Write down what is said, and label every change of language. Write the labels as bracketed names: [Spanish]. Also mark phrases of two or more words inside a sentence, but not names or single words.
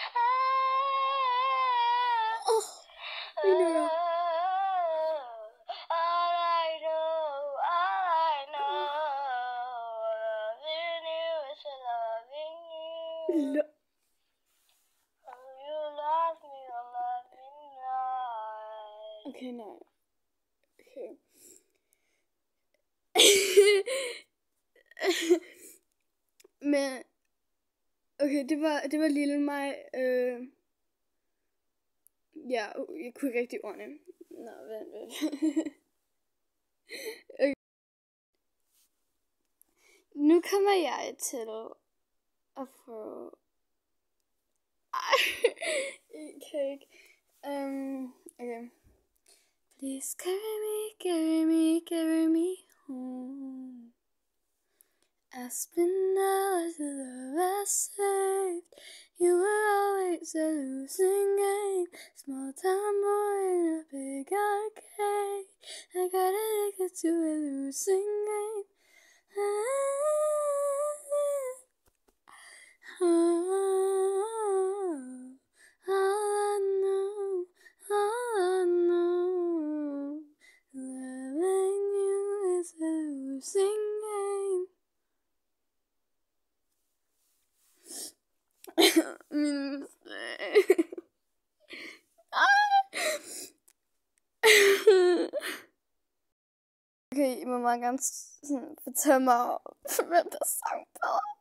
[English] All I know, loving you is loving you. You love me or love me not. [Danish] Okay, nej. Okay. Men okay, det var lille mig. Ja, jeg kunne ikke rigtig ordne. Nå, vent. Okay. Nu kommer jeg til at få... Jeg kan ikke. [English] Okay. Please carry me home. I've been out to the love I saved. You were always a losing game. Small town boy in a big arcade. I gotta take it to a losing game. All I know, loving you is a losing game. [Danish] Okay, I må meget gerne fortælle mig, hvem der sang bedre.